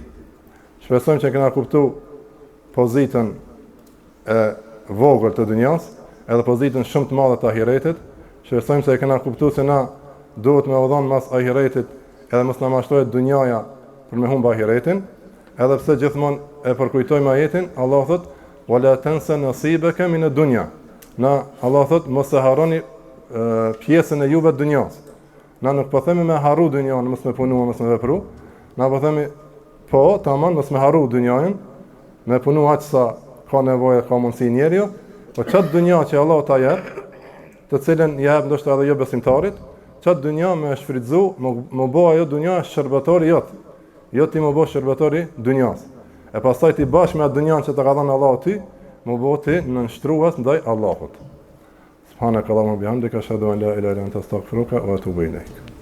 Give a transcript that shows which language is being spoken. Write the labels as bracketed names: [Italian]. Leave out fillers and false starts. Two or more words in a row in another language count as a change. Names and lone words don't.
[Albanian] Shpresojmë që kena kuptuar pozitën e vogël të dunjas, edhe pozitën shumë të madhe të ahiretit. Shpresojmë se e kena kuptuar se na duhet me udhon mas ahiretit, edhe mos na mashtrohet dunjaja për me humbë ahiretin, edhe pse gjithmonë e përkujtojmë ajetin, Allah thot: [Arabic] "ولا تنس نصيبك من الدنيا." [Albanian] Na Allah thot mos e harroni pjesën e juve të dunjas. Na nuk po themi me harru dunjan, mos me punu, mos me vepru. Na po themi po, tamam, mos me harru dunjën, me punu aq sa ka nevojë, ka mundësi njeriu, po çat dunja që Allah ta jep, të cilën jep ndoshta edhe jo besimtarit, çat dunja me shfrytzu, më bë ajo dunja shërbetori jot. Jo ti më bë shërbetori dunjas. E pastaj ti bash me atë dunjan që të ka dhënë Allahu ty, më bë ti nënshtrues ndaj Allahut. [Arabic] سبحانك اللهم وبحمدك أشهد أن لا إله إلا أنت أستغفرك وأتوب إليك.